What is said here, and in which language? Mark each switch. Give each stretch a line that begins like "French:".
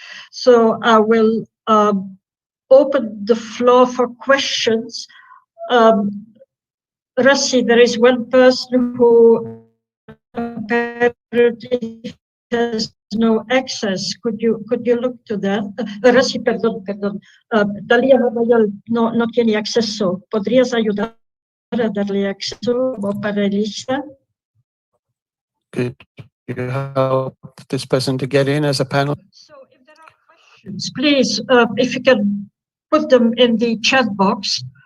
English: So I will open the floor for questions. Rassi, there is one person who apparently has no access. Could you look to that? Rassi, perdón.
Spanish: Dalia Hamayel no tiene acceso. ¿Podrías ayudar a darle acceso para Elisa?
English: Could you help this person to get in as a panel? So if there are questions, please, if you can put them in the chat box.